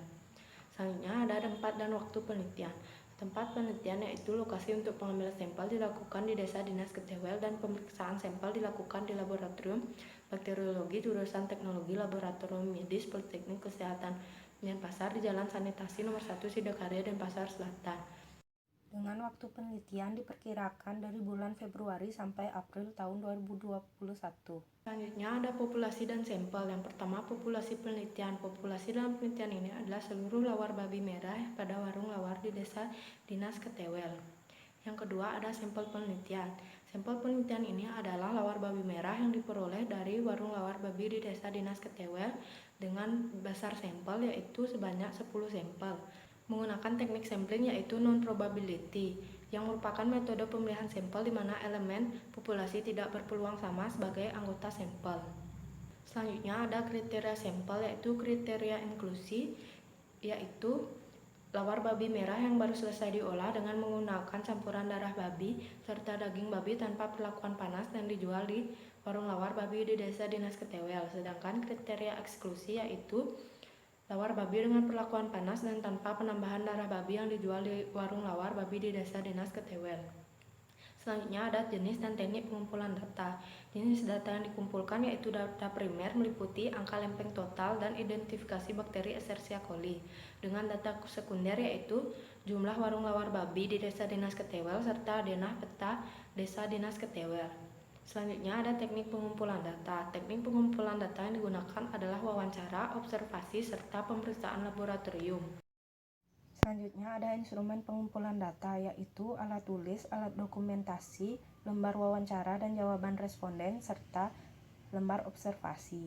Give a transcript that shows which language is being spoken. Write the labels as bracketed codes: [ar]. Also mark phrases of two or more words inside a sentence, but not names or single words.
[id] Selanjutnya ada tempat dan waktu penelitian. Tempat penelitian yaitu lokasi untuk pengambilan sampel dilakukan di Desa Dinas Ketewel dan pemeriksaan sampel dilakukan di laboratorium bakteriologi jurusan teknologi laboratorium medis Politeknik Kesehatan Denpasar di Jalan Sanitasi Nomor 1 Sidakarya, Denpasar Selatan. Dengan waktu penelitian diperkirakan dari bulan Februari sampai April tahun 2021. Selanjutnya ada populasi dan sampel. Yang pertama, populasi penelitian. Populasi dalam penelitian ini adalah seluruh lawar babi merah pada warung lawar di Desa Dinas Ketewel. Yang kedua, ada sampel penelitian. Sampel penelitian ini adalah lawar babi merah yang diperoleh dari warung lawar babi di Desa Dinas Ketewel dengan besar sampel yaitu sebanyak 10 sampel. Menggunakan teknik sampling yaitu non-probability, yang merupakan metode pemilihan sampel di mana elemen populasi tidak berpeluang sama sebagai anggota sampel. Selanjutnya ada kriteria sampel yaitu kriteria inklusi, yaitu lawar babi merah yang baru selesai diolah dengan menggunakan campuran darah babi serta daging babi tanpa perlakuan panas dan dijual di warung lawar babi di Desa Dinas Ketewel. Sedangkan kriteria eksklusi yaitu lawar babi dengan perlakuan panas dan tanpa penambahan darah babi yang dijual di warung lawar babi di Desa Dinas Ketewel. Selanjutnya ada jenis dan teknik pengumpulan data. Jenis data yang dikumpulkan yaitu data primer meliputi angka lempeng total dan identifikasi bakteri Escherichia coli. Dengan data sekunder yaitu jumlah warung lawar babi di Desa Dinas Ketewel serta denah peta Desa Dinas Ketewel. Selanjutnya ada teknik pengumpulan data. Teknik pengumpulan data yang digunakan adalah wawancara, observasi, serta pemeriksaan laboratorium. Selanjutnya ada instrumen pengumpulan data yaitu alat tulis, alat dokumentasi, lembar wawancara dan jawaban responden, serta lembar observasi.